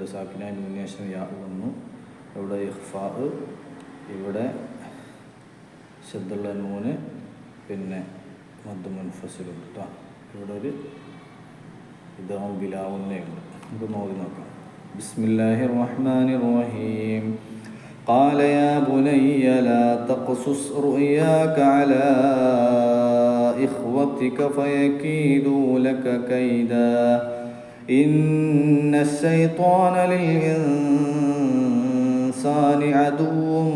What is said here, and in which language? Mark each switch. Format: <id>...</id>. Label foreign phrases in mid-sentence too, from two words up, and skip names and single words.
<ml>സാക്കിനായ നൂന് ശേഷം യാ വന്നു. ഇവിടെ ഇഖ്ഫാ. ഇവിടെ ശദ്ദുള്ള നൂന്. പിന്നെ മദ് മുൻഫസിലുണ്ട് കേട്ടോ. ഇവിടെ ഒരു ഇദ്ഗാം ബിലാവുന്നയുണ്ട്. നമുക്ക് നോക്കി നോക്കാം.</ml> <ar>بسم الله الرحمن الرحيم. قال يا بني لا تقصص رؤياك على إخوتك فيكيدوا لك كيدا إن الشيطان للإنسان عدو</ar>